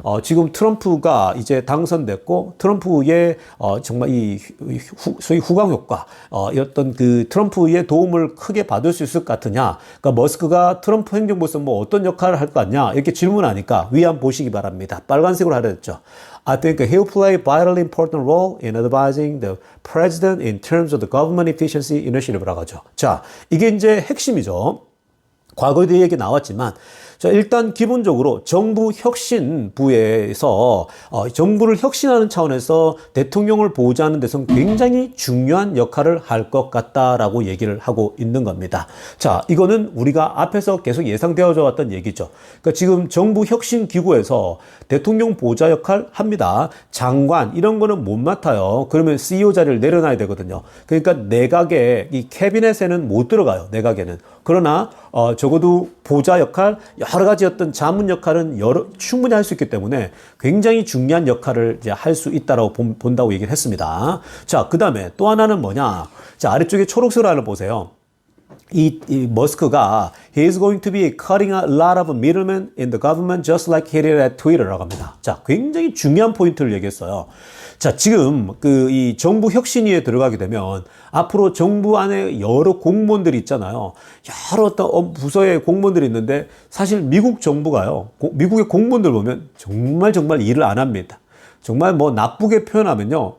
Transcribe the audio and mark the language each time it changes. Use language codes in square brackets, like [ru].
[ko] 지금 트럼프가 이제 당선됐고 트럼프의 정말 소위 후광 효과, 어떤 트럼프의 도움을 크게 받을 수 있을 것 같으냐, 그러니까 머스크가 트럼프 행정부에서 어떤 역할을 할 것 같냐, 이렇게 질문하니까 위안 보시기 바랍니다. 빨간색으로 하려 했죠. [en] I think he'll play a vitally important role in advising the president in terms of the government efficiency initiative [ko] 라고 하죠. 자, 이게 이제 핵심이죠. 과거에도 얘기 나왔지만, 자, 일단 기본적으로 정부 혁신부에서 정부를 혁신하는 차원에서 대통령을 보좌하는 데서는 굉장히 중요한 역할을 할 것 같다라고 얘기를 하고 있는 겁니다. 자, 이거는 우리가 앞에서 계속 예상되어져 왔던 얘기죠. 그러니까 지금 정부 혁신기구에서 대통령 보좌 역할 합니다. 장관 이런 거는 못 맡아요. 그러면 CEO 자리를 내려놔야 되거든요. 그러니까 내각에 이 캐비넷에는 못 들어가요. 내각에는. 그러나 적어도 보좌 역할, 여러 가지 어떤 자문 역할은 충분히 할 수 있기 때문에 굉장히 중요한 역할을 이제 할 수 있다라고 본다고 얘기를 했습니다. 자, 그 다음에 또 하나는 뭐냐? 자, 아래쪽에 초록색으로 하나 보세요. 이 머스크가 [en] he is going to be cutting a lot of middlemen in the government just like he did at Twitter [ko] 라고 합니다. 자, 굉장히 중요한 포인트를 얘기했어요. 자, 지금 이 정부 혁신위에 들어가게 되면 앞으로 정부 안에 여러 공무원들이 있잖아요. 여러 어떤 부서의 공무원들이 있는데 사실 미국 정부가요. 미국의 공무원들 보면 정말 일을 안 합니다. 정말 뭐 나쁘게 표현하면요.